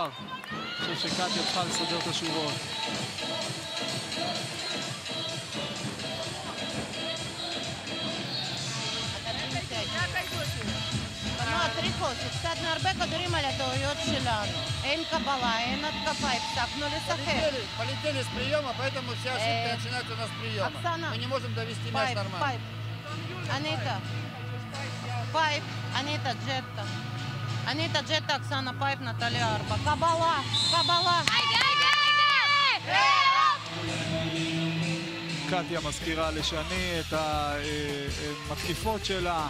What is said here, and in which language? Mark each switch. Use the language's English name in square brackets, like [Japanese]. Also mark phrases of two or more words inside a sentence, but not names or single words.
[Hebrew] אני חושב שקטיה צריכה לסדר את השורות. טריקות, הפסדנו הרבה כדורים על הטעויות שלנו. אין קבלה, אין התקפה, הפסקנו לשחק. [Russian] Полетели с приема, поэтому все ошибки начинаются у нас с приема. Мы не можем довести мяч нормально. [Hebrew] אניטה, ג'טה. אניטה, ג'טה, אקסנה פייפ, נטליה 4. קבלה, קבלה. קטיה מזכירה לשני את המתקיפות שלה.